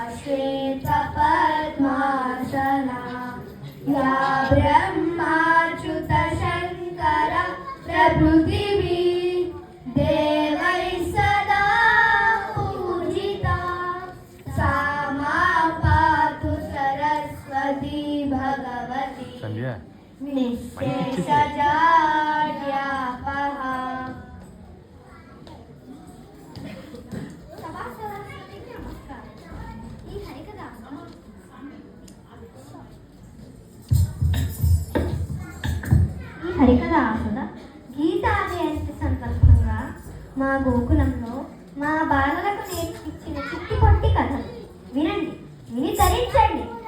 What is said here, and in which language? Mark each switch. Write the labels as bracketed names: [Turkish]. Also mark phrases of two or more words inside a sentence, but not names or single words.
[Sanskrit] श्वेतपद्मासना या ब्रह्माच्युतशङ्कर प्रभृतिभिः देवैः सदा पूजिता सा मां पातु सरस्वती भगवती निःशेषजाड्यापहा। [Telugu] హరికథ ఆసుద గీతా జయంతి సందర్భంగా మా గోకులంలో మా బాలలకు నేర్పించిన చిట్టి పొట్టి కథలు వినండి, విని ధరించండి.